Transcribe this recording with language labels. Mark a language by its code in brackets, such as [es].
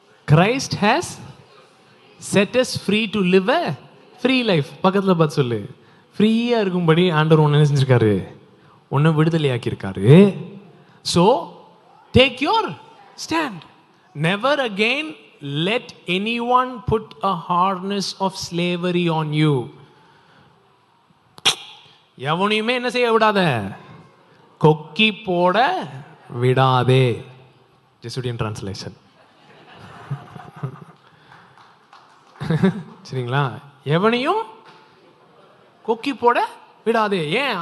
[en] Christ has set us free to live a free life. [ta] பக்கத்தில் பார்த்து சொல்லு. ஃப்ரீயாக இருக்கும்படி ஆண்டவர் ஒன்று என்ன செஞ்சிருக்காரு? ஒன்று விடுதலையாக்கியிருக்காரு. So [en] Take your stand. Never again let anyone put a harness of slavery on you. [ta] எவனையுமே என்ன செய்ய விடாத, கொக்கி போட விடாதே. ஜெசுடியன் டிரான்ஸ்லேஷன். சரிங்களா? எவனையும் கொக்கி போட விடாதே. ஏன்?